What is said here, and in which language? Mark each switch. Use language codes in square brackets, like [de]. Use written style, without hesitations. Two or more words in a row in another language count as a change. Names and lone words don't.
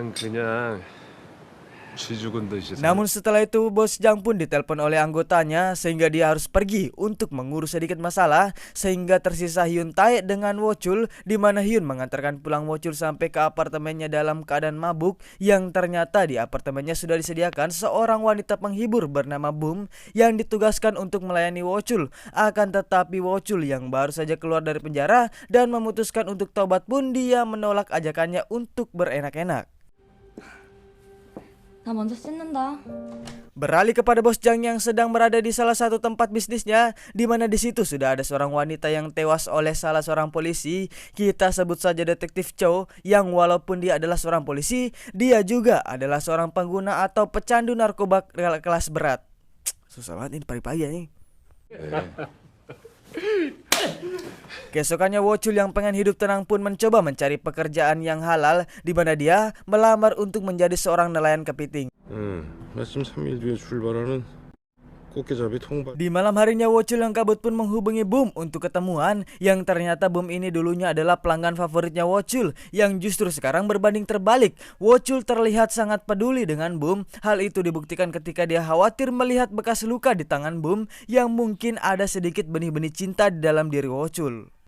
[id] Namun setelah itu Bos Jang pun ditelepon oleh anggotanya sehingga dia harus pergi untuk mengurus sedikit masalah, sehingga tersisa Hyun Tae dengan Wocul, di mana Hyun mengantarkan pulang Wocul sampai ke apartemennya dalam keadaan mabuk, yang ternyata di apartemennya sudah disediakan seorang wanita penghibur bernama Boom yang ditugaskan untuk melayani Wocul. Akan tetapi Wocul yang baru saja keluar dari penjara dan memutuskan untuk taubat pun dia menolak ajakannya untuk berenak-enak. [ko] 나 먼저 씻는다. [id] Beralih kepada Bos Jang yang sedang berada di salah satu tempat bisnisnya, di mana di situ sudah ada seorang wanita yang tewas oleh salah seorang polisi. Kita sebut saja Detektif Chow, yang walaupun dia adalah seorang polisi, dia juga adalah seorang pengguna atau pecandu narkoba kelas berat. Susah banget ini pagi-pagi nih. Keesokannya Wocul yang pengen hidup tenang pun mencoba mencari pekerjaan yang halal, di mana dia melamar untuk menjadi seorang nelayan kepiting. [ko] 마침 3일 뒤에 출발하는 꽃게잡이 통발. [id] Di malam harinya Wocul yang kabut pun menghubungi Boom untuk ketemuan, yang ternyata Boom ini dulunya adalah pelanggan favoritnya Wocul, yang justru sekarang berbanding terbalik. Wocul terlihat sangat peduli dengan Boom. Hal itu dibuktikan ketika dia khawatir melihat bekas luka di tangan Boom yang mungkin ada sedikit benih-benih cinta di dalam diri Wocul.